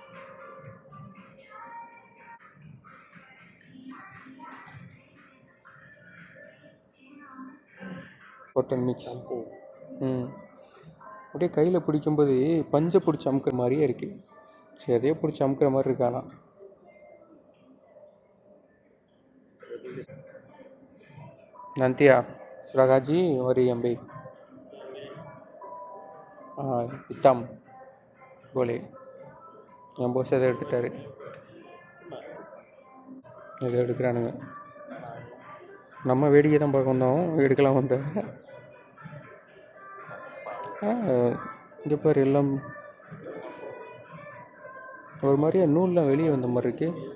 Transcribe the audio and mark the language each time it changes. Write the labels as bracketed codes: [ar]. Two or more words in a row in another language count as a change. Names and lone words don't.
[en] cotton mix. [ta] அப்படியே கையில் பிடிக்கும்போது பஞ்சை பிடிச்சி அமுக்கிற மாதிரியே இருக்குது. சரி அதையே பிடிச்சி அமுக்கிற மாதிரி இருக்கானா. [ms] nanti ya sudah gaji mari ambil hitam boleh. [ta] என் போஸ் அதை எடுத்துட்டாரு. இதை எடுக்கிறானுங்க. நம்ம வேடிக்கை தான் பார்க்க வந்தோம், எடுக்கலாம் வந்த. இங்கே பாரு எல்லாம் ஒரு மாதிரியா நூல்லாம் வெளியே வந்த மாதிரி இருக்கு.